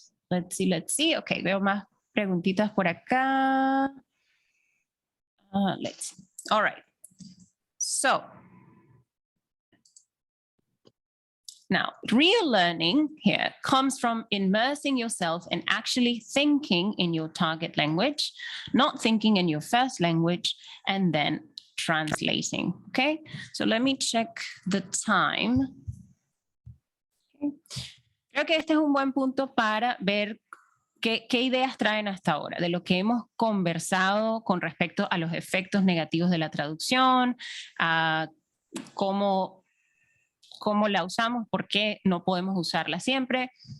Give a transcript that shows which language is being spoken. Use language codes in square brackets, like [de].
[en] Let's see. [es] Ok, veo más preguntitas por acá. [en] Let's see. All right. So, now, real learning here comes from immersing yourself in actually thinking in your target language, not thinking in your first language, and then translating. Okay, so let me check the time. Okay. [es] Creo que este es un buen punto para ver qué ideas traen hasta ahora de lo que hemos conversado con respecto a los efectos negativos de la traducción, a cómo la usamos, por qué no podemos usarla siempre.